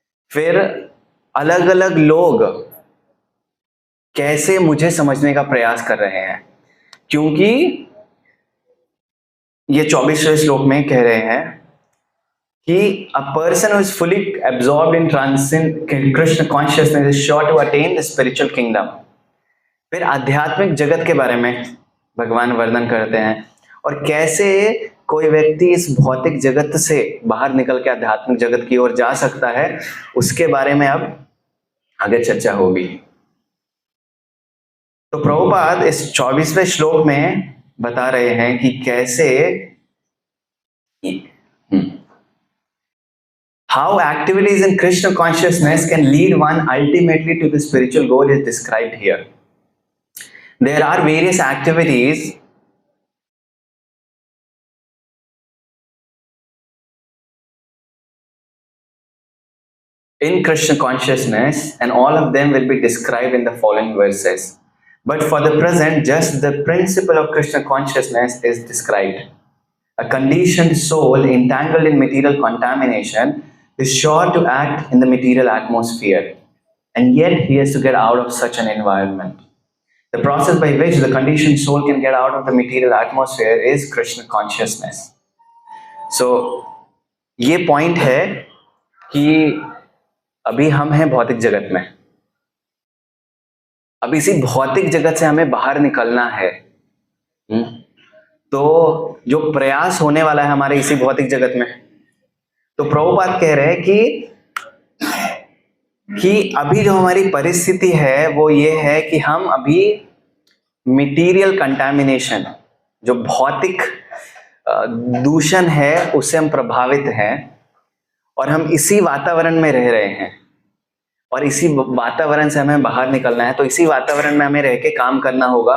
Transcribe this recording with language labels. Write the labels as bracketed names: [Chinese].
[Hindi] फिर अलग अलग लोग कैसे मुझे समझने का प्रयास कर रहे हैं, क्योंकि ये 24वें श्लोक में कह रहे हैं कि [English] a person who is fully absorbed in transcend Krishna consciousness is sure to attain the spiritual kingdom. [Hindi] फिर आध्यात्मिक जगत के बारे में भगवान वर्णन करते हैं और कैसे कोई व्यक्ति इस भौतिक जगत से बाहर निकल के आध्यात्मिक जगत की ओर जा सकता है, उसके बारे में अब आगे चर्चा होगी। तो प्रभुपाद इस 24वें श्लोक में बता रहे हैं कि कैसे [English] how activities in Krishna consciousness can lead one ultimately to the spiritual goal is described here. There are various activities in Krishna consciousness, and all of them will be described in the following verses. But for the present, just the principle of Krishna consciousness is described. A conditioned soul entangled in material contamination is sure to act in the material atmosphere, and yet he has to get out of such an environment. The process by which the conditioned soul can get out of the material atmosphere is Krishna consciousness. [Hindi] So, ये point है कि अभी हम हैं भौतिक जगत में, अब इसी भौतिक जगत से हमें बाहर निकलना है। तो जो प्रयास होने वाला है हमारे इसी भौतिक जगत में, तो प्रभुपाद कह रहे हैं कि अभी जो हमारी परिस्थिति है वो ये है कि हम अभी मटेरियल कंटामिनेशन, जो भौतिक दूषण है, उससे हम प्रभावित हैं और हम इसी वातावरण में रह रहे हैं और इसी वातावरण से हमें बाहर निकलना है। तो इसी वातावरण में हमें रह के काम करना होगा।